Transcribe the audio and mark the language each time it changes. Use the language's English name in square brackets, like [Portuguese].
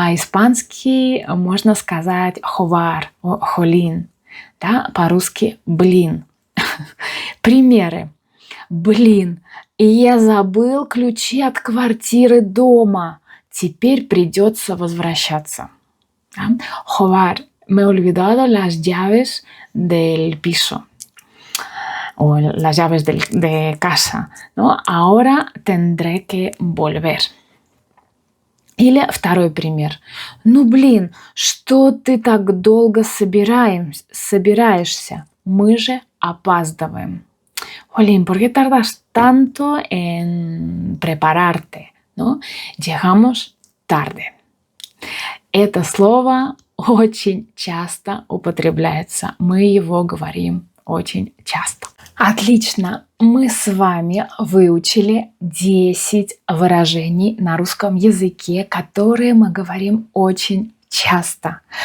[Russian] По-испански можно сказать «ховар», «холин», да, по-русски «блин». Примеры. Блин, я забыл ключи от квартиры дома. Теперь придется возвращаться. Да? [Spanish] Joder, me he olvidado las llaves del piso. O las llaves de casa, ¿no? Ahora tendré que volver. [Russian] Или второй пример. Ну блин, что ты так долго собираешься? Мы же опаздываем. [Spanish] Jolín, ¿por qué tardas tanto en prepararte? ¿No? Llegamos tarde. [Russian] Это слово очень часто употребляется. Мы его говорим очень часто. Отлично! Мы с вами выучили 10 выражений на русском языке, которые мы говорим очень часто.